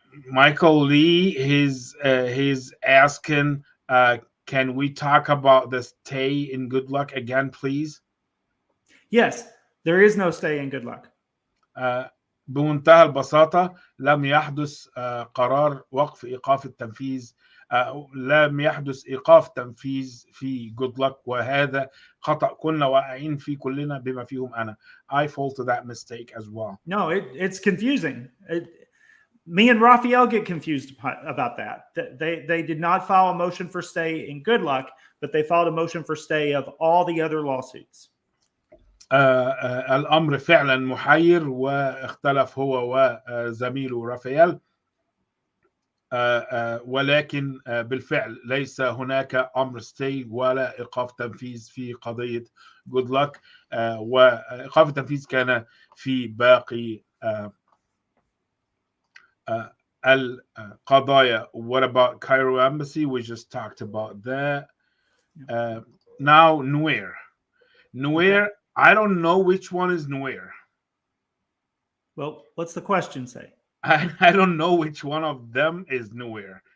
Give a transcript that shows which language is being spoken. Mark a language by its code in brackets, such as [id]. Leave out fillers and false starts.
[en] Michael Lee, he's asking, can we talk about the stay in good luck again, please? Yes, there is no stay in good luck. [ar] بمنتهى البساطة لم يحدث قرار وقف إيقاف التنفيذ، لم يحدث إيقاف تنفيذ في good luck، وهذا خطأ كنا واقعين فيه كلنا بما فيهم أنا. [en] I fall to that mistake as well. No, it's confusing. Me and Raphael get confused about that. They did not file a motion for stay in good luck, but they filed a motion for stay of all the other lawsuits. [ar] الأمر فعلا محير، واختلف هو وزميله رافائيل، ولكن بالفعل ليس هناك أمر stay ولا إيقاف تنفيذ في قضية good luck، وإيقاف التنفيذ كان في باقي القضايا. [en] What about Cairo Embassy? We just talked about that. Now Nuer. Okay. I don't know which one is Nuer. Well, what's the question say? I don't know which one of them is Nuer.